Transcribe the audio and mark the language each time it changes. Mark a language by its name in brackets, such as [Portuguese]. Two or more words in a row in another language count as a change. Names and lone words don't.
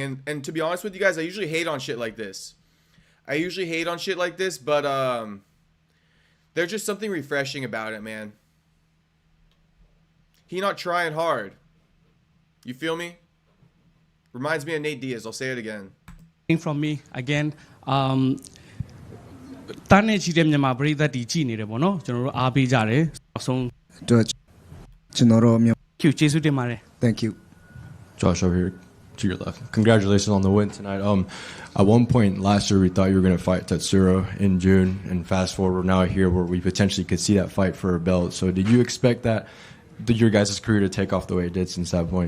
[English] And to be honest with you guys, I usually hate on shit like this. But there's just something refreshing about it, man. He not trying hard. You feel me? Reminds me of Nate Diaz. I'll say it again. From me, again, [Burmese] တန်းနေကြည့်တဲ့မြန်မာပရိသတ်တွေကြည်နေတယ်ပေါ့နော်ကျွန်တော်တို့အားပေးကြတယ်အဆုံး ကျေးဇူးတင်ပါတယ် [English] Thank you. Josh over here to your left. Congratulations on the win tonight. At one point last year we thought you were going to fight Castro in June, and fast forward we're now here where we potentially could see that fight for a belt. So did you expect your guys' career to take off the way it did since that point?